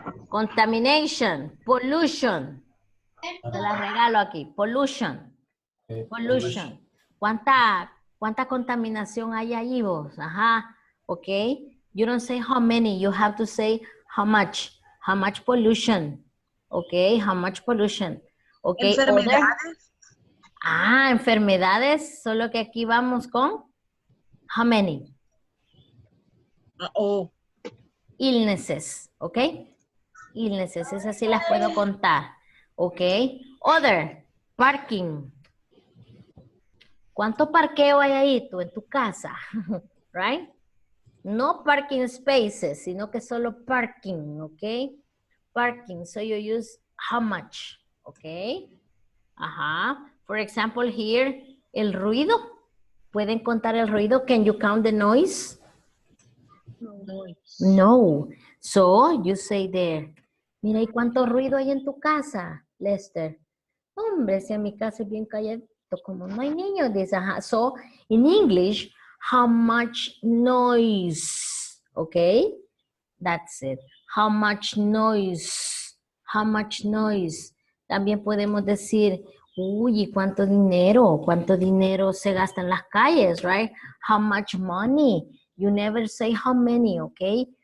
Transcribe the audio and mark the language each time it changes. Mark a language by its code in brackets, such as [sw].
[en] Contamination, pollution. [es] Te la regalo aquí, [en] pollution. Pollution. [es] ¿Cuánta contaminación hay ahí vos? Ajá, ok. [en] You don't say how many, you have to say how much. How much pollution. Ok, how much pollution. Ok. [es] Enfermedades. Enfermedades, solo que aquí vamos con how many. Illnesses, ok. Illnesses, esas sí las puedo contar. Ok. [en] Other, parking. [es] ¿Cuánto parqueo hay ahí tú en tu casa? Right? [en] No parking spaces, [es] sino que solo [en] parking, ¿ok? Parking, so you use how much, ¿ok? Ajá. For example, here, el ruido. [es] ¿Pueden contar el ruido? [en] Can you count the noise? No. So, you say there. [es] Mira, ¿y cuánto ruido hay en tu casa, Lester? Hombre, si en mi casa es bien calladito, como no hay niños, dice, ajá. [en] So, in English, how much noise? Okay? That's it. How much noise? How much noise? [es] También podemos decir, uy, ¿y cuánto dinero? ¿Cuánto dinero se gasta en las calles, right? [en] How much money? You never say how many, okay?